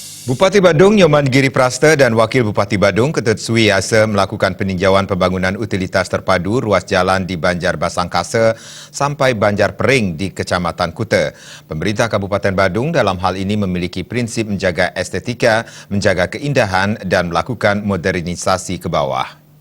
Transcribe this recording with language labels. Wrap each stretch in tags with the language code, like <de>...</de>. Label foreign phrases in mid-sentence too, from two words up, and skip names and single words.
<id>Bupati Badung Nyoman Giri Prasta dan Wakil Bupati Badung Ketut Suwiyasa melakukan peninjauan pembangunan utilitas terpadu ruas jalan di Banjar Basangkasa sampai Banjar Pering di Kecamatan Kuta. Pemerintah Kabupaten Badung dalam hal ini memiliki prinsip menjaga estetika, menjaga keindahan dan melakukan modernisasi ke bawah.</id>